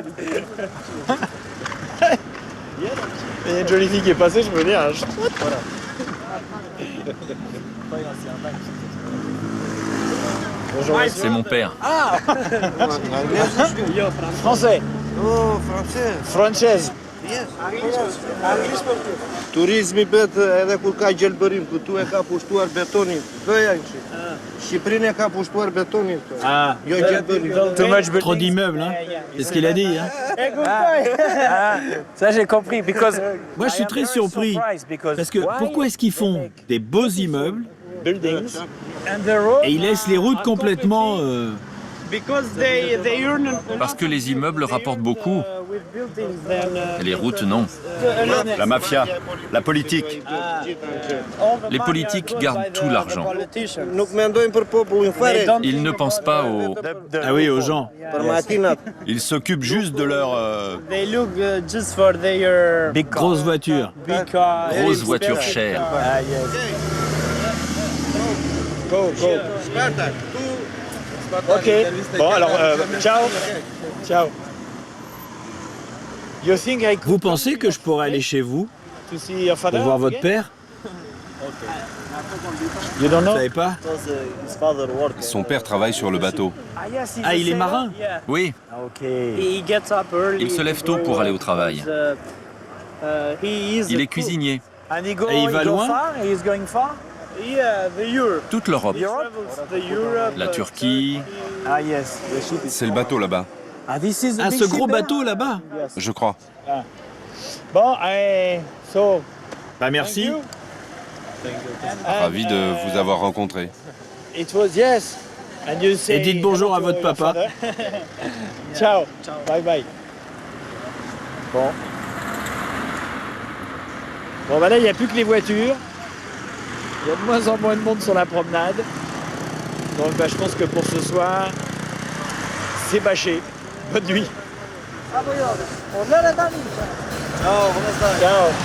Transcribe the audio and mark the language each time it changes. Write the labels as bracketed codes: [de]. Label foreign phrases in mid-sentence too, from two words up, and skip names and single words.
[fr] Il y a une jolie fille qui est passée, je peux dire. Bonjour. C'est mon père. Ah. Français. Oh, français. Française. [sq] Turismi bet edhe kur ka gjelbërim, këtu e ka pushtuar betonin. Këja și prin e ka pushtuar betonin. [fr] Ah, [sq] Jo gjelbërim. [fr] trop d'immeubles, hein. C'est ce qu'il a dit, hein. Ça j'ai compris. Moi, je suis très surpris. Parce que pourquoi est-ce qu'ils font des beaux immeubles et ils laissent les routes complètement... Parce que les immeubles rapportent beaucoup. Et les routes, non. La mafia, la politique. Les politiques gardent tout l'argent. [sq] Nuk mendojnë për popullin fare. [fr] Ils ne pensent pas aux... Ah oui, aux gens. [sq] Për makinat. [fr] Ils s'occupent juste de leur... Grosses voitures. grosses voitures chères. Ok. Bon, alors, ciao. Ciao. Vous pensez que je pourrais aller chez vous pour voir votre père? [en] You don't [fr] Vous [en] know? [fr] savez pas? Son père travaille sur le bateau. Ah, il est marin? Oui, Ok. il se lève tôt pour aller au travail. Il est cuisinier. Et il va loin? Toute l'Europe. La Turquie. C'est le bateau là-bas, Ah, ce gros bateau là-bas. je crois. Bon, Bah merci. Ravi de vous avoir rencontré. [en] it was yes. And you say [fr] Et dites bonjour à [en] hello to [fr] votre [en] your [fr] papa. [en] father. Ciao. Bye bye. [fr] Bon. Bon, bah là, il n'y a plus que les voitures. Il y a de moins en moins de monde sur la promenade. Donc, bah, je pense que pour ce soir, c'est bâché. Bonne nuit. Ciao.